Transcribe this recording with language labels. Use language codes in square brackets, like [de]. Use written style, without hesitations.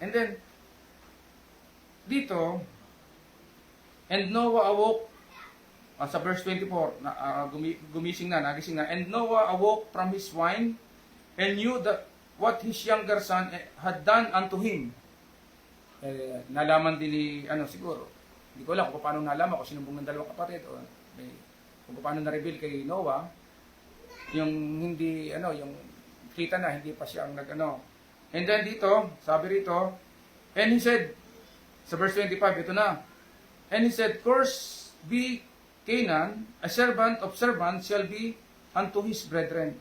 [en] And then, dito, and Noah awoke, [tl] sa verse 24, nagising na, [en] and Noah awoke from his wine, and knew that what his younger son had done unto him. [tl] Nalaman din ni, siguro, hindi ko alam kung paano nalaman, kung sinumbong ng dalawang kapatid, o kung paano na-reveal kay Noah, yung hindi, yung kita na, hindi pa siya ang nag-. And then dito, sabi rito, [en] and he said, [tl] sa verse 25, ito na, [en] and he said, cursed be Canaan, a servant of servants shall be unto his brethren.